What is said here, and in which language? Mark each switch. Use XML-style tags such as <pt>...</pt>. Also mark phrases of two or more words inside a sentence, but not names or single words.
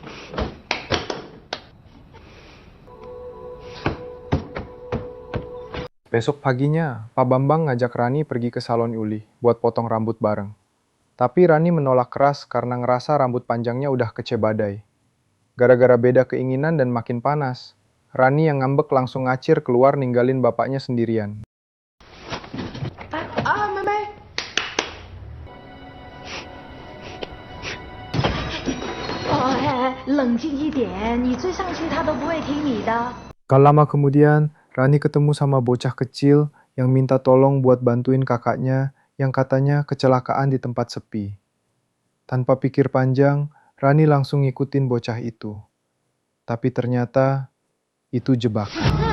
<id>Besok paginya, Pak Bambang ngajak Rani pergi ke salon Uli buat potong rambut bareng. Tapi Rani menolak keras karena ngerasa rambut panjangnya udah kece badai. Gara-gara beda keinginan dan makin panas, Rani yang ngambek langsung ngacir keluar ninggalin bapaknya sendirian.</id> <zh>妹妹，冷静一点，你追上去他都不会听你的。</zh> <id>Gak lama kemudian, Rani ketemu sama bocah kecil yang minta tolong buat bantuin kakaknya yang katanya kecelakaan di tempat sepi. Tanpa pikir panjang, Rani langsung ngikutin bocah itu. Tapi ternyata itu jebakan.</id>